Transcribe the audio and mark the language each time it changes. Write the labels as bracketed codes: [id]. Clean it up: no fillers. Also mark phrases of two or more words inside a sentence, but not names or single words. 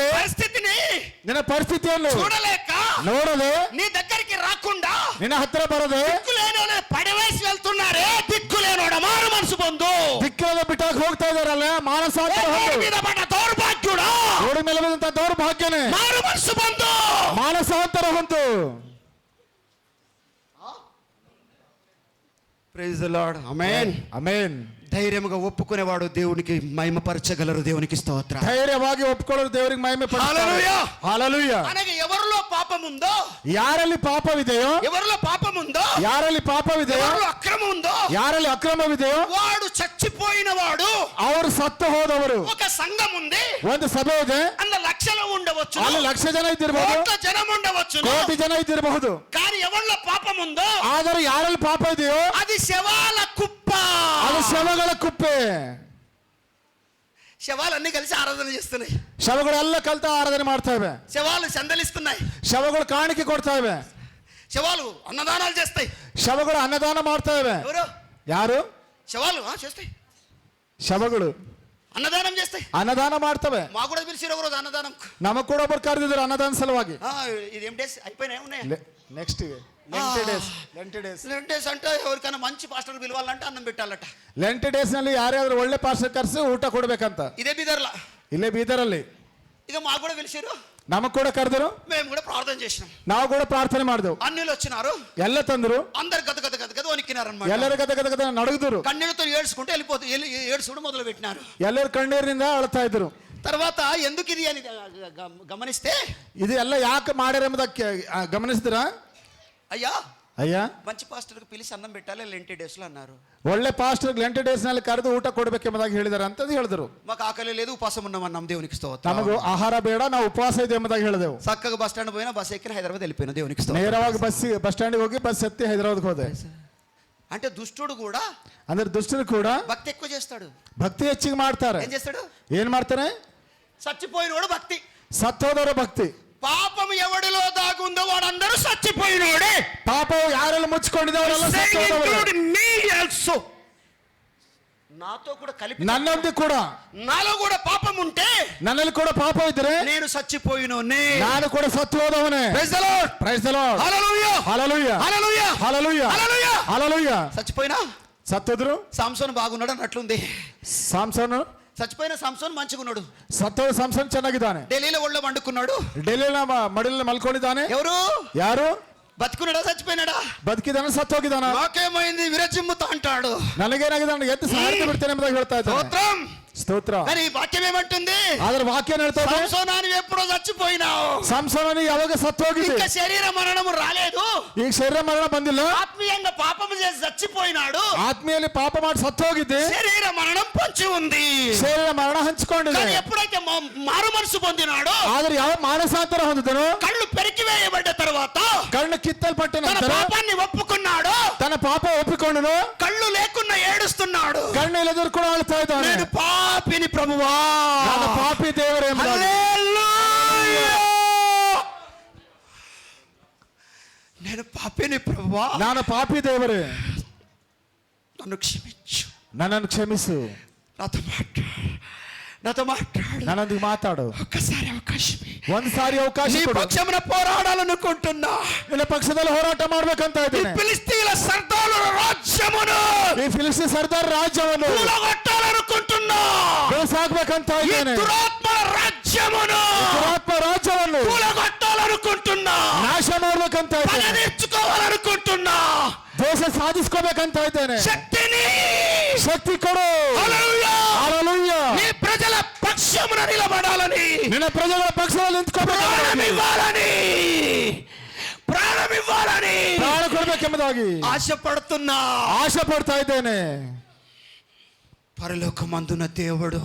[te] పరిస్థితిని [kn] ನಿನ್ನ ಪರಿಸ್ಥಿತಿಯನ್ನು [te] చూడలేక, [kn] ನೋಡದೆ, [te] నీ దగ్గరికి రాకుండా [kn] ನಿನ್ನ ಹತ್ರ ಬರದೆ, [te] దిక్కులేనోనే పడవేసి వెళ్తున్నారే. దిక్కులేనోడ మారు మనసు పొందు, [kn] ದಿಕ್ಕಿಲ್ಲದ ಬಿಟ್ಟಾಗ ಹೋಗ್ತಾ ಇದಾರಲ್ಲ, ಮಾನಸಾಂತರ ಹೊಂದು. [te] మీద పడ్డ దౌర్భాగ్యుడా, [kn] ರೋಡ್ ಮೇಲೆ ಬಿದ್ದಂತ ದೌರ್ಭಾಗ್ಯನೇ, [te] మారు మనసు పొందు. [kn] ಮಾನಸಾಂತರ ಹೊಂದು. [en] Praise the Lord. [te] ఆమేన్. [kn] ಆಮೇನ್. [te] ధైర్యముగా ఒప్పుకునేవాడు దేవునికి మహిమపరచగలరు. దేవునికి స్తోత్రం. [kn] ಧೈರ್ಯವಾಗಿ ಒಪ್ಕೊಳ್ಳೋರು ದೇವರಿಗೆ ಮಹಿಮೆ ಪಡಿಸ್ತಾರೆ. [te] హల్లెలూయా. హల్లెలూయా. అనగా ఎవరిలో పాపం ఉందో, [kn] ಯಾರಲ್ಲಿ ಪಾಪವಿದೆಯೋ, [te] ఎవరిలో పాపం ఉందో, [kn] ಯಾರಲ್ಲಿ ಪಾಪವಿದೆಯೋ, [te] ఎవరిలో అక్రమం ఉందో, [kn] ಯಾರಲ್ಲಿ ಅಕ್ರಮವಿದೆಯೋ [te] వాడు చచ్చిపోయిన వాడు. [kn] ಅವರು ಸತ್ತು ಹೋದವರು. [te] ఒక సంఘం ఉంది, [kn] ಒಂದು ಸಭೆ ಇದೆ, [te] అందులో లక్షలు ఉండవచ్చు, [kn] ಅಲ್ಲಿ ಲಕ್ಷ ಜನ ಇದ್ದಿರಬಹುದು, [te] కోట్ల జనం ఉండవచ్చు, [kn] ಕೋಟಿ ಜನ ಇದ್ದಿರಬಹುದು. [te] కానీ ఎవరిలో పాపం ఉందో [kn] ಆದರೆ ಯಾರಲ್ಲಿ ಪಾಪ ಇದೆಯೋ [te] అది శవాల కుప్ప. [kn] ಅದು ಶವಗಳ ಕುಪ್ಪೆ. [te] శవాలన్నీ కలిసి ఆరాధన చేస్తున్నాయి, [kn] ಶವಗಳೆಲ್ಲ ಕಲ್ತ ಆರಾಧನೆ ಮಾಡ್ತಾ ಇವೆ, [te] శవాలు సందలిస్తున్నాయి, [kn] ಶವಗಳು ಕಾಣಿಕೆ ಕೊಡ್ತಾ ಇವೆ, [te] శవాలు అన్నదానాలు చేస్తాయి. [kn] ಶವಗಳು ಅನ್ನದಾನ ಮಾಡ್ತಾ ಇವೆ. [te] ఎవరు? [kn] ಯಾರು? [te] శవాలు చేస్తాయి, [kn] ಶವಗಳು [te] అన్నదానం చేస్తాయి. [kn] ಅನ್ನದಾನ ಮಾಡ್ತವೆ. [te] మా కూడా పిలిచిరు ఒకరోజు అన్నదానం. [kn] ನಮಗ್ ಕೂಡ ಒಬ್ಬರು ಕರೆದಿದ್ರು ಅನ್ನದಾನ ಸಲುವಾಗಿ. [te] ఇదేం డేస్ అయిపోయినాయి, ఉన్నాయి [en] next lenty days [te] అంటే ఎవరికైనా మంచి పాస్టర్ పిలవాలంటే అన్నం పెట్టాలట. [en] lenty days [kn] ನಲ್ಲಿ ಯಾರ್ಯಾದ್ರು ಒಳ್ಳೆ ಪಾಸ್ಟರ್ ಕರೆಸಿ ಊಟ ಕೊಡ್ಬೇಕಂತ. [te] ఇదే బిదర్లా, [kn] ಇಲ್ಲೇ ಬೀದರಲ್ಲಿ [te] ఇక మాకు కూడా పిలిచారు, [kn] ನಮಗ್ ಕೂಡ ಕರೆದ್ರು, [te] మేము కూడా ప్రార్థన చేసినాం. [kn] ನಾವು ಕೂಡ ಪ್ರಾರ್ಥನೆ ಮಾಡಿದೆವು. [te] అన్యులు వచ్చినారు, [kn] ಎಲ್ಲ ತಂದ್ರು, [te] అందరు గద గద గద గద వణికినారు అన్నమాట. [kn] ಎಲ್ಲರೂ ಗದ ಗದ ಗದ ನಡಗಿದ್ರು, [te] కన్నీళ్ళతో ఏడ్చుకుంటూ ఏడ్చుకుంటూ మొదలు పెట్టినారు. [kn] ಎಲ್ಲರೂ ಕಣ್ಣೀರಿನಿಂದ ಅಳ್ತಾ ಇದ್ರು. [te] తర్వాత ఎందుకు ఇది అని గమనిస్తే, [kn] ಇದು ಎಲ್ಲ ಯಾಕೆ ಮಾಡ್ಯಾರ ಎಂಬುದಕ್ಕೆ ಗಮನಿಸಿದ್ರ, [te] అయ్యా [kn] ಅಯ್ಯ [te] మంచి పాస్టర్కి పిలిచి అన్నం పెట్టాలి [en] lenty days [te] అన్నారు. [kn] ಒಳ್ಳೆ ಪಾಸ್ಟರ್ [en] lenty days [kn] ನಲ್ಲಿ ಕರೆದು ಊಟ ಕೊಡ್ಬೇಕೆಂಬುದಾಗಿ ಹೇಳಿದಾರೆ ಅಂತ ಹೇಳಿದ್ರು. [te] మాకు ఆకలి లేదు, ఉపాసం ఉన్నామన్నాం. దేవునికి స్తోత్రం. [kn] ನಮಗೂ ಆಹಾರ ಬೇಡ, ನಾವು ಉಪವಾಸ ಇದೆ ಎಂಬುದಾಗಿ ಹೇಳಿದೆವು. [te] చక్కగా [en] bus stand [te] పోయినా, బస్ ఎక్కిన హైదరాబాద్ వెళ్ళిపోయినా. దేవునికి స్తోత్రం. [kn] ನೇರವಾಗಿ [en] bus stand [kn] ಹೋಗಿ ಬಸ್ ಎತ್ತಿ ಹೈದರಾబాద్కి ಹೋದೆ. [te] అంటే దుష్టుడు కూడా [kn] ಅಂದ್ರೆ ದುಷ್ಟರು ಕೂಡ [te] భక్తి ఎక్కువ చేస్తాడు. [kn] ಭಕ್ತಿ ಹೆಚ್ಚಿಗೆ ಮಾಡ್ತಾರೆ. [te] ఏం చేస్తాడు? [kn] ಏನ್ ಮಾಡ್ತಾರೆ? [te] చచ్చిపోయినోడు భక్తి. [kn] ಸತ್ತೋದವರ ಭಕ್ತಿ. [te] పాపం ఎవడిలో దాగుందో వాడందరూ చచ్చిపోయినోడే. [kn] ಪಾಪವು ಯಾರೆಲ್ಲ ಮುಚ್ಚಿಕೊಂಡಿದ್ದವರೆಲ್ಲ ಸತ್ತೋದವರೇ. [en] Me also. [te] నాతో కూడా కలిపి [kn] ನನ್ನೊಂದಿಗೆ ಕೂಡ [te] నాలో కూడా పాపం ఉంటే [kn] ನನ್ನಲ್ಲಿ ಕೂಡ ಪಾಪ ಇದ್ರೆ [te] నేను చచ్చిపోయినోనే. [kn] ನಾನು ಕೂಡ ಸತ್ತು ಹೋದವನೇ. [en] Praise the Lord. Praise the Lord. Hallelujah. Hallelujah. Hallelujah. Hallelujah. Hallelujah. Hallelujah. [te] చచ్చిపోయినా [kn] సత్తోದ್ರು. [te] సాంసోన్ బాగున్నాడు అన్నట్లుంది. సాంసోన్ చచ్చిపోయిన సాంసోన్ మంచిగా ఉన్నాడు. [kn] ಸತ್ತೋದ ಸಾಮ್ಸನ್ ಚೆನ್ನಾಗಿದ್ದಾನೆ. [te] ఢిల్లీలో ఒళ్ళో వండుకున్నాడు. [kn] ಡೆಲ್ಲಿನ ಮಡಿಲಲ್ಲಿ ಮಲ್ಕೊಂಡಿದ್ದಾನೆ. [te] ఎవరు? [kn] ಯಾರು? [te] బతుకున్నాడా చచ్చిపోయినాడా? [kn] ಬದುಕಿದಾನ ಸತ್ತೋಗಿದ್ದಾನ. [te] నాకేమైంది విరచిమ్ముతా అంటాడు. [kn] ನನಗೇನಾಗಿದೆ ಎದ್ದು ಸಾರ್ತಿ ಬಿಡ್ತೇನೆ ಎಂಬುದಾಗಿ ಹೇಳ್ತಾ ಇದ್ದಾನೆ. [te] స్తోత్రం. [kn] ಸ್ತೋತ್ರ. [te] కానీ ఈ వాక్యం ఏమంటుంది? [kn] ಆದ್ರೆ ವಾಕ್ಯ ಹೇಳ್ತದೆ [te] సాంసోనా నువ్వు ఎప్పుడో చచ్చిపోయినావు. [kn] ಸಾಮ್ಸೋನని ಯಾವಾಗ ಸತ್ತೋಗಿದೆ. [te] ఇంకా శరీర మరణము రాలేదు. [kn] ಈಗ ಶರೀರ ಮರಣ ಬಂದಿಲ್ಲ. [te] ఆత్మీయంగా పాపము చేసి చచ్చిపోయినాడు. [kn] ಆತ್ಮೀಯಲ್ಲಿ ಪಾಪ ಮಾಡಿ ಸತ್ತೋಗಿದ್ದೆ. [te] శరీర మరణం పొంచి ఉంది. [kn] ಶರೀರ ಮರಣ ಹಂಚಿಕೊಂಡಿದೆ. [te] కానీ ఎప్పుడైతే మారు మనసు పొందినాడో, [kn] ಆದ್ರೆ ಯಾವ ಮಾನಸಾಂತರ ಹೊಂದಿದನು, [te] కళ్ళు పెరికివేయబడ్డ తర్వాత [kn] ಕಣ್ಣು ಕಿತ್ತಲ್ಪಟ್ಟ [te] తన [kn] ನಂತರ [te] పాపాన్ని ఒప్పుకున్నాడు. [kn] ತನ್ನ ಪಾಪ ಒಪ್ಪಿಕೊಂಡನು. [te] కళ్ళు లేకున్నా ఏడుస్తున్నాడు. [kn] ಕಣ್ಣು ಇಲ್ಲದ್ರು ಕೂಡ ಅಳ್ತಾ ಇದ್ದಾನೆ. [te] నేను పాపిని ప్రభువా, [kn] ನಾನು ಪಾಪಿ ದೇವರೇ ಎಂಬುದಾಗಿ. [te] హల్లెలూయా. నేను పాపిని ప్రభువా, [kn] ನಾನು ಪಾಪಿ ದೇವರೇ, [te] నన్ను క్షమించు, [kn] ನನ್ನನ್ನು ಕ್ಷಮಿಸು, [te] నాతో మాట్లాడు, [kn] ನನ್ನೊಂದಿಗೆ ಮಾತಾಡು. [te] ఒక్కసారి అవకాశం [kn] ಒಂದು ಸಾರಿ ಅವಕಾಶ [te] నీ [kn] ಕೊಡು. [te] పక్షమున పోరాడాలనుకుంటున్నా. [kn] ನಿನ್ನ ಪಕ್ಷದಲ್ಲಿ ಹೋರಾಟ ಮಾಡ್ಬೇಕಂತ [te] ఈ [kn] ಇದ್ದೇನೆ. [te] ఫిలిస్తీన్ల సర్దారుల రాజ్యమును [kn] ಈ ಫಿಲಿಸ್ತೀನ್ ಸರ್ದಾರ್ ರಾಜ್ಯವನ್ನು [te] కూలగొట్టాలనుకుంటున్నా. [kn] ಬೇಸಾಕ್ಬೇಕಂತ [te] ఈ [kn] ಇದ್ದೇನೆ. [te] దురాత్మల రాజ్యమును [kn] ದುರಾತ್ಮ ರಾಜ್ಯವನ್ನು [te] కూలగొట్టాలనుకుంటున్నా. [kn] ನಾಶ ಮಾಡ್ಬೇಕಂತ [te] పగ [kn] ಇದ್ದೇನೆ. [te] తీర్చుకోవాలనుకుంటున్నా. [kn] ದೇಶ ಸಾಧಿಸ್ಕೋಬೇಕಂತ ಇದ್ದೇನೆ. [te] శక్తిని, [kn] ಶಕ್ತಿ ಕೊಡು. [te] హల్లెలూయా. హల్లెలూయా. నీ ప్రజల పక్షమున నిలబడాలని, [kn] ನಿನ್ನ ಪ್ರಜೆಗಳ ಪಕ್ಷದಲ್ಲಿ ನಿಂತ್ಕೋಬೇಕು. [te] ప్రాణమివ్వాలని, ప్రాణమివ్వాలని [kn] ಪ್ರಾಣ ಕೊಡ್ಬೇಕೆಂಬುದಾಗಿ [te] ఆశపడుతున్నా. [kn] ಆಶೆ ಪಡ್ತಾ ಇದ್ದೇನೆ. [te] పరలోకమందున దేవుడు